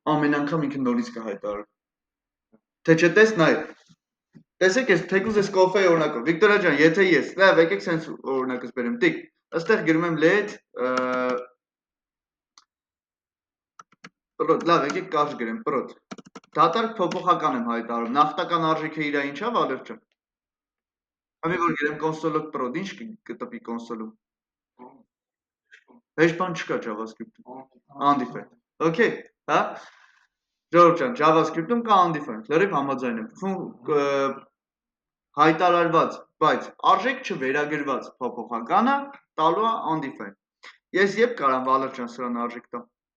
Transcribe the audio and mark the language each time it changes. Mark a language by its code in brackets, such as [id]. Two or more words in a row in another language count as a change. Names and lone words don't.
[hy] Ամեն անգամ ինքը նորից կհայտարարի։ Թե չտես նայ, տեսեք ես թեկուզ ես կոֆեի օրինակով։ Վիկտորիա ջան, եթե ես, լավ, եկեք սենց օրինակս բերեմ։ Տիկ, ըստեղ գրում եմ let պրոտ, լավ, եկեք կարճ գրեմ, պրոտ։ Դատարկ փոփոխական եմ հայտարարում։ Նախնական արժեքը իրա ինչա, Վալեր ջան։ Համի որ գրեմ console.log prod, ինչ կտպի console-ում։ Հեշտ բան չկա JavaScript-ում։ Undefined։ Okay, հա։ Ժողովուրդ ջան, JavaScript-ում կա undefined, լրիվ համաձայն եմ։ Հայտարարված, բայց արժեք չվերագրված փոփոխականը տալու է undefined։ Ես երբ կարամ Վալեր ջան սրան արժեք տամ։